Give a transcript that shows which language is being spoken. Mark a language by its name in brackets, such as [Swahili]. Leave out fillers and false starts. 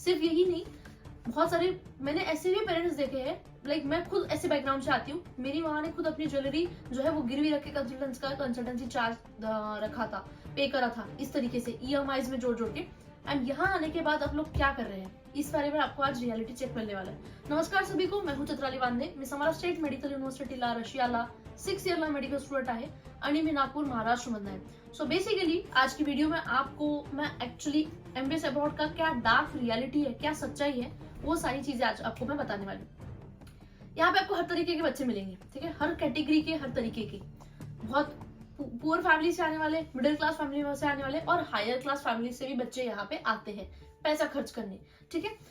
[Hindi] सिर्फ यही नहीं, बहुत सारे मैंने ऐसे भी पेरेंट्स देखे हैं, लाइक मैं खुद ऐसे बैकग्राउंड से आती हूँ। मेरी माँ ने खुद अपनी ज्वेलरी जो है वो गिरवी रख के कंसल्टेंसी चार्ज रखा था, पे करा था, इस तरीके से ईएमआईज में जोड़ जोड़ के। एंड यहाँ आने के बाद आप लोग क्या कर रहे हैं, इस बारे में आपको आज रियलिटी चेक मिलने वाला है। नमस्कार सभी को, मैं हूँ [Marathi] चित्राली वांदे, मी समारा स्टेट मेडिकल युनिव्हर्सिटीला रशियाला 6 इयरला मेडिकल स्टुडंट आहे आणि मी नागपूर महाराष्ट्र मधून आहे। [English] so basically [Hindi] आज की वीडियो में आपको मैं एक्चुअली एमबीए अब्रॉड का क्या डार्क रियलिटी है, क्या सच्चाई है, वो सारी चीजें आज आपको मैं बताने वाली हूँ। यहाँ पे आपको हर तरीके के बच्चे मिलेंगे, ठीक है, हर कैटेगरी के, हर तरीके के, बहुत पुअर फैमिली से आने वाले, मिडिल क्लास फैमिली से आने वाले और हायर क्लास फैमिली से भी बच्चे यहाँ पे आते हैं पैसा खर्च करने, ठीक है।